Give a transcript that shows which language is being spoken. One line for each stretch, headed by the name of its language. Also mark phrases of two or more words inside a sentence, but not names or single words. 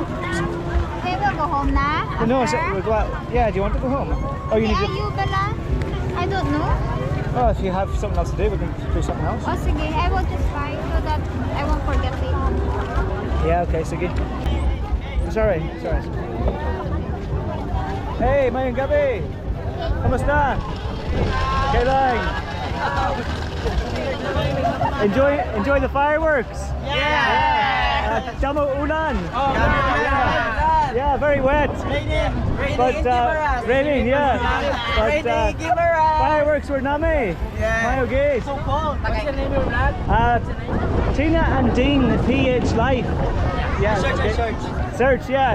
English: Okay, we'll go home now. No, so we'll go out. Yeah, do you want to go home? Oh, you need Yeah, to. you bala? I don't know. Oh, if you have something else to do, we can do something else. Oh, sige. I will just buy so that I won't forget later. Yeah, okay, sige. Sorry.
Hiligaynon: Hey, mayang gabi. Kamusta? Okay lang.
English: Enjoy the fireworks. Yeah.
Hiligaynon: Damo ulan.
English: Oh, Yeah, very wet. But raining, yeah. But fireworks were nami. Yeah. Okay. So cold. What's the name of your vlog? Tina and Dean, the PH Life. Yeah. Search, yeah.